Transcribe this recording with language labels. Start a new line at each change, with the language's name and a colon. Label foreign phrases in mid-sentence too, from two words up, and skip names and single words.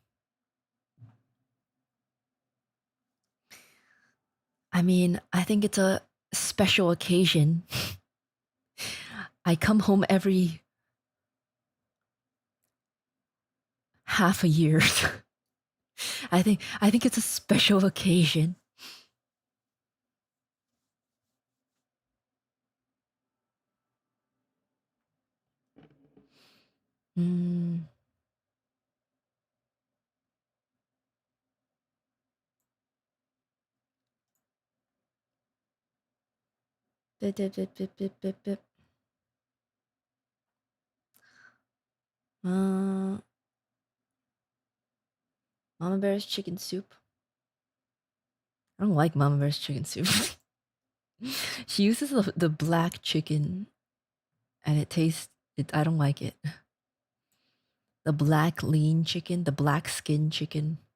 English: I mean, I think it's a special occasion. I come home every half a year. I think it's a special occasion. Mm. Bip, bip, bip, bip, bip, bip, bip. Mama Bear's chicken soup. I don't like Mama Bear's chicken soup. She uses the black chicken, and it tastes. I don't like it. The black lean chicken, the black skin chicken.